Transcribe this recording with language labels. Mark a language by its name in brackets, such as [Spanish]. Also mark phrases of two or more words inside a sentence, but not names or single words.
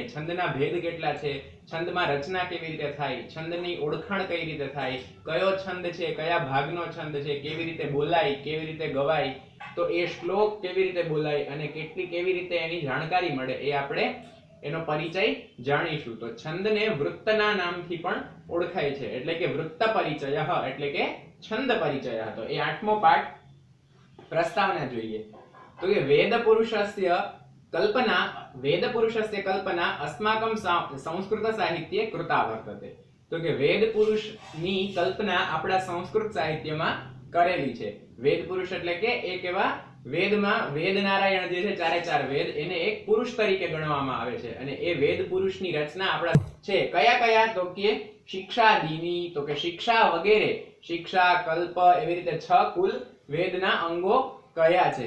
[Gujarati] છંદના ભેદ કેટલા છે, છંદમાં રચના કેવી રીતે થાય, છંદની ઓળખાણ કઈ રીતે થાય, કયો છંદ છે, કયા ભાગનો છંદ છે, કેવી રીતે બોલાય, કેવી રીતે ગવાય, તો એ શ્લોક કેવી રીતે બોલાય અને કેવી રીતે એની જાણકારી મળે એ આપણે એનો પરિચય જાણીશું। તો છંદને વૃત્તના નામથી પણ ઓળખાય છે એટલે કે વૃત્ત પરિચયઃ એટલે કે છંદ પરિચયઃ। તો એ 8મો પાઠ પ્રસ્તાવના જોઈએ। તો કે [Sanskrit] વેદ પુરુષસ્ય કલ્પના अस्माकं संस्कृत साहित्ये कृता वर्तते। [Gujarati] तो કે વેદ પુરુષની કલ્પના આપણા સંસ્કૃત સાહિત્યમાં કરેલી છે। વેદ પુરુષ એટલે કે એક એવા વેદમાં વેદ નારાયણ જે છે ચારે ચાર વેદ એને એક પુરુષ તરીકે ગણવામાં આવે છે અને એ વેદ પુરુષની રચના આપણા છે કયા કયા તો કે શિક્ષાદિની, તો કે શિક્ષા વગેરે, શિક્ષા કલ્પ એવી રીતે 6 કુલ વેદના અંગો કયા છે।